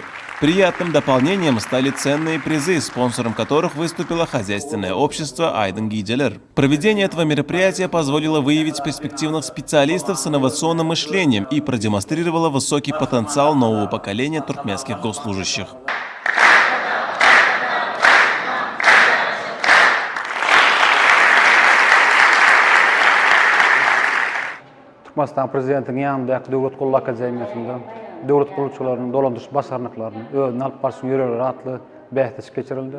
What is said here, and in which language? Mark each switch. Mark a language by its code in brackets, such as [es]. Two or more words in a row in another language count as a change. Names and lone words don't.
[ru] Приятным дополнением стали ценные призы, спонсором которых выступило хозяйственное общество Айден Гиделер. Проведение этого мероприятия позволило выявить перспективных специалистов с инновационным мышлением и продемонстрировало высокий потенциал нового поколения туркменских госслужащих. [tk] Turkmenistan prezidentinin yanındaki Döwlet Gully Akademiyasynda döwlet gurulçylarynyň dolandyryş başarnyklaryny özüne alyp barşyň ýöregleri atly bähtis geçirildi.